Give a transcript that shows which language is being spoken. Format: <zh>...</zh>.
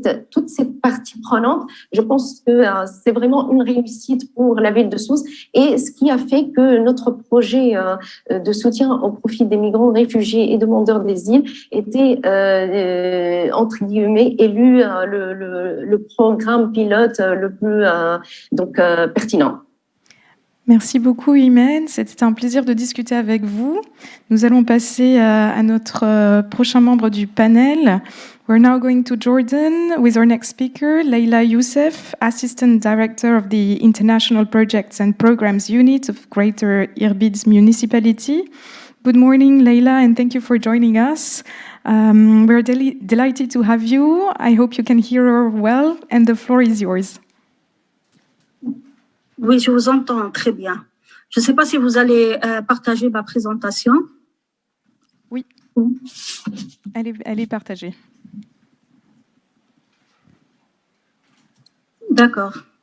<fr>toutes ces parties prenantes, je pense que c'est vraiment une réussite pour la ville de Sousse et ce qui a fait que notre projet de soutien au profit des migrants, réfugiés et demandeurs d'asile était entre guillemets élu le programme pilote le plus pertinent. Merci beaucoup, Imen. C'était un plaisir de discuter avec vous. Nous allons passer à notre prochain membre du panel.</fr> <en>We're now going to Jordan with our next speaker, Leila Youssef, Assistant Director of the International Projects and Programs Unit of Greater Irbid's Municipality. Good morning, Leila, and thank you for joining us. We're delighted to have you. I hope you can hear her well, and the floor is yours.</en> <fr>Oui, je vous entends très bien. Je ne sais pas si vous allez partager ma présentation. Oui, elle est partagée. D'accord.</fr>